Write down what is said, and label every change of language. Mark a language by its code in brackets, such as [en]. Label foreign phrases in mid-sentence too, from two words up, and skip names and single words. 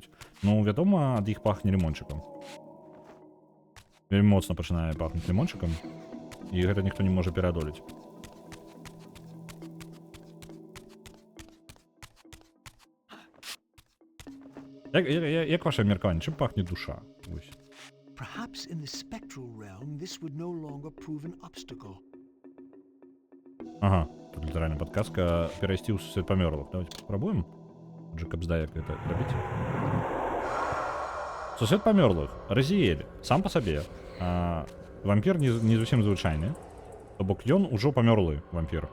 [be] Ну, вядома, ад іх пахне лімончыкам. Вельмі моцна пачынае пахнуць лімончыкам, і гэта ніхто не можа пераадолець. Як ваше меркаванне, чым пахне душа? [en] Perhaps in the spectral realm this would no longer prove an obstacle. [be] Ага, тут літаральна падказка перайсці ў сусвет памёрлых. Давайте спрабуем. Джэкаб здае, як гэта рабіць. Сусвет памёрлых. Разіэль. Сам па сабе. Вампір не зусім звычайны. То бок ён ужо памёрлы вампір.